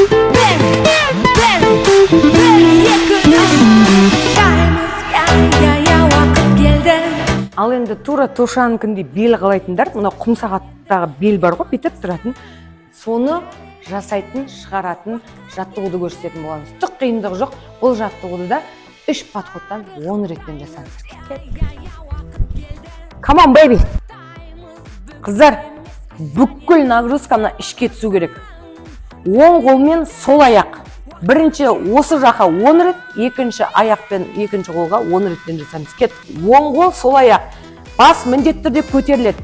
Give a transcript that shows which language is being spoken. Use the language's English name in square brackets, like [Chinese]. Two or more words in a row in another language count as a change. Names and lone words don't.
[Kazakh] Ал енді тура Тошаныкіндей бел қалайтындар, мына құм сағаттағы бел бар ғой, бүйтіп тұратын. Соны жасайтын, шығаратын жаттығуды көрсететін боламыз. Түк қиындығы жоқ. Бұл жаттығуды да 3 подходтан 10 реттен жасаңыздар. [English] Come on, baby! [Kazakh] Қыздар, бүкіл нагрузканы ішке түсу керек. Оң қолмен сол аяқ. Бірінші осы жаққа 10 рет, екінші аяқпен екінші қолға 10 реттен жасаймыз. Кет, оң қол сол аяқ. Бас міндетті түрде көтеріледі.